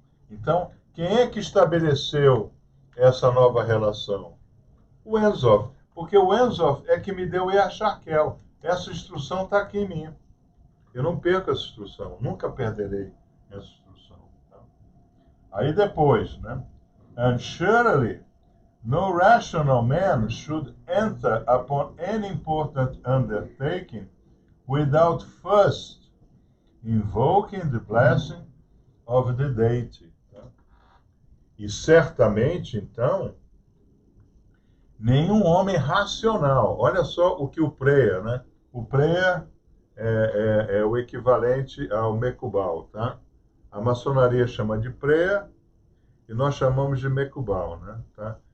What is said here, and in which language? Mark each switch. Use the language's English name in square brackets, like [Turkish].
[Portuguese] Então, quem é que estabeleceu essa nova relação? O Enzoff. Porque o Enzoff é que me deu o Eacharkel. Essa instrução está aqui em mim. Eu não perco essa instrução. Nunca perderei essa instrução. Tá? Aí depois, né? [English] And surely no rational man should enter upon any important undertaking without first invoking the blessing of the deity. [Portuguese] Tá? E certamente, então, nenhum homem racional. Olha só o que o Preia, né? O Preia é o equivalente ao Mekubal, tá? A maçonaria chama de Preia e nós chamamos de Mekubal, né? Tá?